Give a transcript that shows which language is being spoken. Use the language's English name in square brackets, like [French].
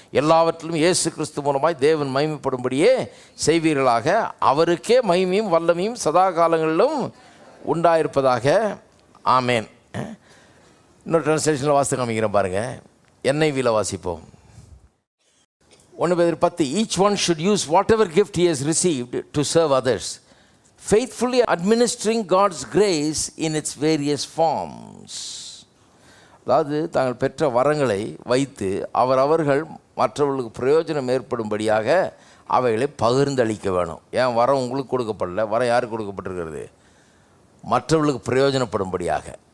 [Tamil] எல்லாவற்றிலும் இயேசு கிறிஸ்து மூலமாய் தேவன் மகிமைப்படும்படியே செய்வீர்களாக. அவருக்கே மகிமையும் வல்லமையும் சதா காலங்களிலும் உண்டாயிருப்பதாக. ஆமேன். இன்னொரு ட்ரான்ஸ்லேஷனில் வாசித்து காமிக்கிறேன் பாருங்கள். NIVயில் வாசிப்போம். 1 Peter 10. [English] Each one should use whatever gift he has received to serve others, faithfully administering God's grace in its various forms. [Tamil] அதாவது தாங்கள் பெற்ற வரங்களை வைத்து அவர்கள் மற்றவர்களுக்கு பிரயோஜனம் ஏற்படும்படியாக அவைகளை பகிர்ந்தளிக்க வேணும். ஏன் வரம் உங்களுக்கு கொடுக்கப்படல? வரம் யாருக்கு கொடுக்கப்பட்டிருக்கிறது? மற்றவர்களுக்கு பிரயோஜனப்படும்படியாக.